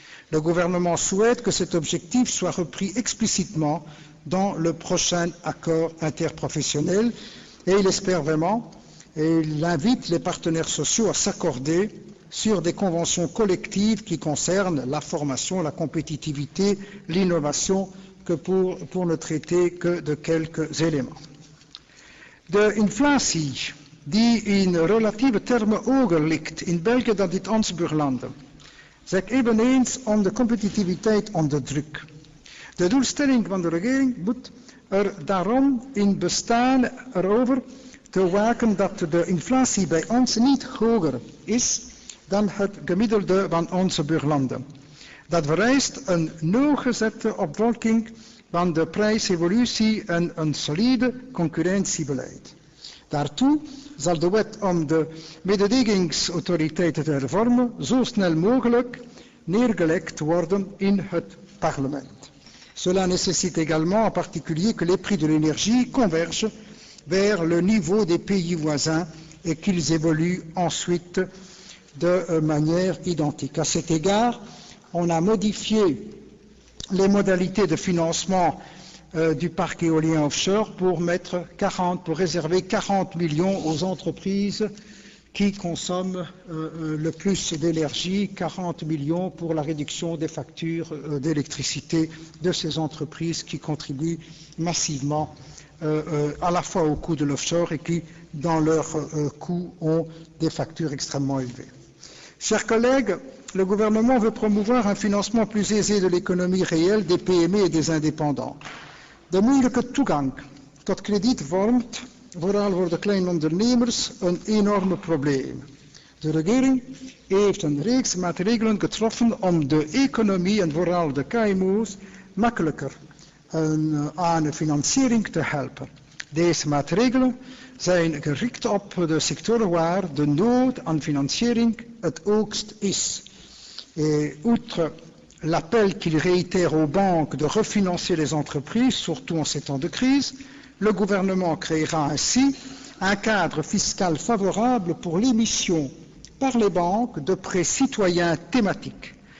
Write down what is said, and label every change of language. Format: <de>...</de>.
<fr>Le gouvernement souhaite que cet objectif soit repris explicitement dans le prochain accord interprofessionnel et il espère vraiment et il invite les partenaires sociaux à s'accorder sur des conventions collectives qui concernent la formation, la compétitivité, l'innovation, que pour ne traiter que de quelques éléments.</fr> <nl>De inflatie, die in relatieve termen hoger ligt in België dan in onze buurlanden, zet eveneens om de competitiviteit onder druk. De doelstelling van de regering moet er daarom in bestaan erover te waken dat de inflatie bij ons niet hoger is dan het gemiddelde van onze buurlanden. Dat vereist een nauwgezette opvolging van de prijsevolutie en een solide concurrentiebeleid. Daartoe zal de wet om de mededingingsautoriteiten te hervormen zo snel mogelijk neergelegd worden in het parlement.</nl> <fr>Cela nécessite également en particulier que les prix de l'énergie convergent vers le niveau des pays voisins et qu'ils évoluent ensuite de manière identique. À cet égard, on a modifié les modalités de financement du parc éolien offshore pour réserver 40 millions aux entreprises qui consomment le plus d'énergie, 40 millions pour la réduction des factures d'électricité de ces entreprises qui contribuent massivement à la fois au coût de l'offshore et qui, dans leurs coûts, ont des factures extrêmement élevées. Chers collègues, le gouvernement veut promouvoir un financement plus aisé de l'économie réelle des PME et des indépendants.</fr> <nl>De moeilijke toegang tot krediet vormt, vooral voor de kleine ondernemers, een enorme probleem. De regering heeft een reeks maatregelen getroffen om de economie en vooral de KMO's makkelijker aan financiering te helpen. Deze maatregelen zijn gericht op de sectoren waar de nood aan financiering het hoogst is.</nl> <fr>Et outre l'appel qu'il réitère aux banques de refinancer les entreprises, surtout en ces temps de crise, le gouvernement créera ainsi un cadre fiscal favorable pour l'émission par les banques de prêts citoyens thématiques.</fr>